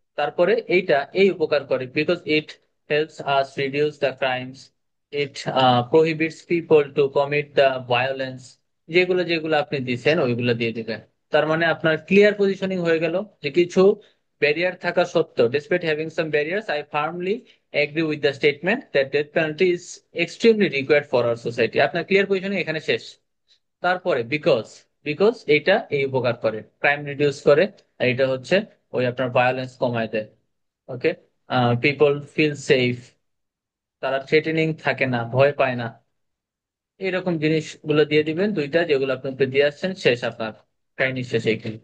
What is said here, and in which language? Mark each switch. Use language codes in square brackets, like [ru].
[bn] তারপরে এইটা এই উপকার করে, [en] because it helps us reduce the crimes, it prohibits people to commit the violence। [bn] যেগুলো যেগুলো আপনি দিচ্ছেন ওইগুলো দিয়ে দিবেন। তার মানে আপনার ক্লিয়ার পজিশনিং হয়ে গেল যে কিছু ব্যারিয়ার থাকা সত্ত্বেও, [en] despite having some barriers, I firmly agree with the statement that death penalty is extremely required for our society। [bn] আপনার ক্লিয়ার পজিশনিং এখানে শেষ। তারপরে বিকজ, বিকজ এইটা এই উপকার করে, ক্রাইম রিডিউস করে, আর এটা হচ্ছে ওই আপনার ভায়োলেন্স কমায় দেয়। ওকে, পিপল ফিল সেফ, তারা থ্রেটেনিং থাকে না, ভয় পায় না। এইরকম জিনিসগুলো দিয়ে দিবেন দুইটা, যেগুলো আপনি উপরে দিয়ে আসছেন, শেষ আপনার কাহিনী শেষ এইখানে।